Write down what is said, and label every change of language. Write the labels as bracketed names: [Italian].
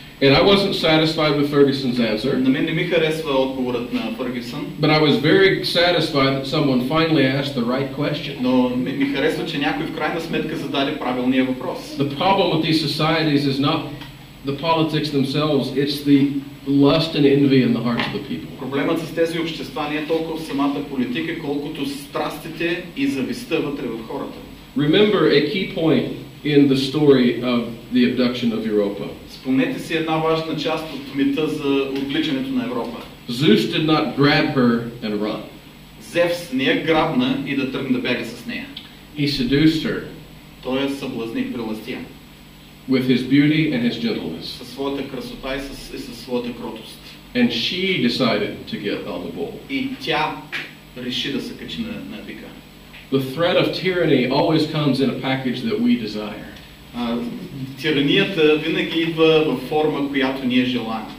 [English] And I wasn't satisfied with Ferguson's answer. [Bulgarian] На мен не ми харесва отговорът на Фъргюсън. [English] But I was very satisfied that someone finally asked the right question. [Bulgarian] Но ми харесва, че някой в крайна сметка зададе правилния въпрос. [English] The problem with these societies is not the politics themselves, it's the lust and envy in the hearts of the people. [Bulgarian] Проблемът с тези общества не е толкова в самата политика, колкото страстите и завистта вътре в хората. [English] Remember a key point in the story of the abduction of Europa. [Bulgarian] Спомнете си една важна част от мита за отвличането на Европа. [English] Zeus did not grab her and run. [Bulgarian] Зевс не я грабна и да тръгне да бяга с нея. [English] He seduced her. [Bulgarian] Той я съблазни, прелъстия. [English] With his beauty and his gentleness. [Bulgarian] Със своята красота и със своята кротост. [English] And she decided to get on the bull. [Bulgarian] И тя реши да се качи на бика. [English] The threat of tyranny always comes in a package that we desire. [Bulgarian] Тиранията винаги идва в форма, която ние желаем.